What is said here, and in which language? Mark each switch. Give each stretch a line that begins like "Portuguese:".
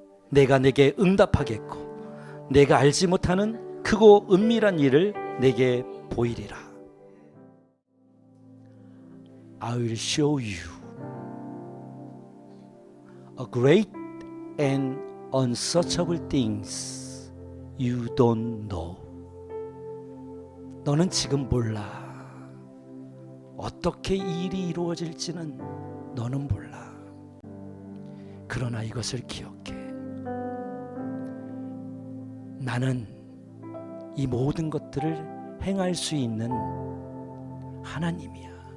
Korean: 내가 내게 응답하겠고 내가 알지 못하는 크고 은밀한 일을 내게 보이리라.
English: I will show you a great and unsearchable things you don't know.
Korean: 너는 지금 몰라. 어떻게 이 일이 이루어질지는 너는 몰라. 그러나 이것을 기억해. 나는 이 모든 것들을 행할 수 있는 하나님이야.